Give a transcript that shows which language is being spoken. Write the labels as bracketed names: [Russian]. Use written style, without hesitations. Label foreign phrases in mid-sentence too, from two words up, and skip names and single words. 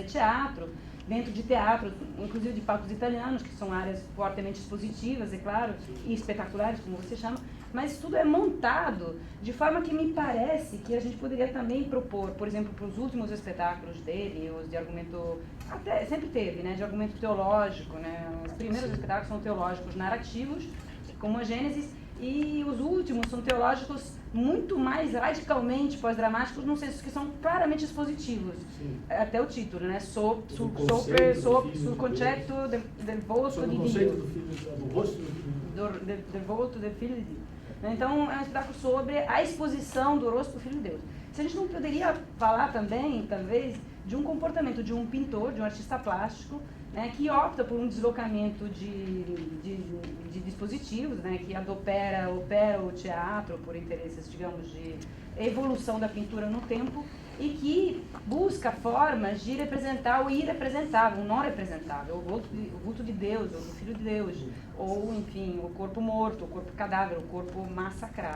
[Portuguese] teatro, dentro de teatro, inclusive de palcos italianos, que são áreas fortemente expositivas, é claro, e espetaculares, como você chama, mas tudo é montado de forma que me parece que a gente poderia também propor, por exemplo, para os últimos espetáculos dele, os de argumento, até sempre teve, né, de argumento teológico, né, os primeiros espetáculos são teológicos narrativos, como a Gênesis, e os últimos são teológicos muito mais radicalmente pós-dramáticos, num senso que são claramente expositivos. Sim. Até o título, né? [Italian] Sul concetto del volto di Dio. Del volto del [Portuguese] Filho de Deus. Então, é um espetáculo sobre a exposição do rosto do Filho de Deus. Se a gente não poderia falar também, talvez, de um comportamento de um pintor, de um artista plástico, né, que opta por um deslocamento de dispositivos, né, que opera o teatro por interesses, digamos, de evolução da pintura no tempo, e que busca formas de representar o irrepresentável, o não representável, o vulto de Deus, ou do Filho de Deus, ou, enfim, o corpo morto, o corpo cadáver, o corpo massacrado.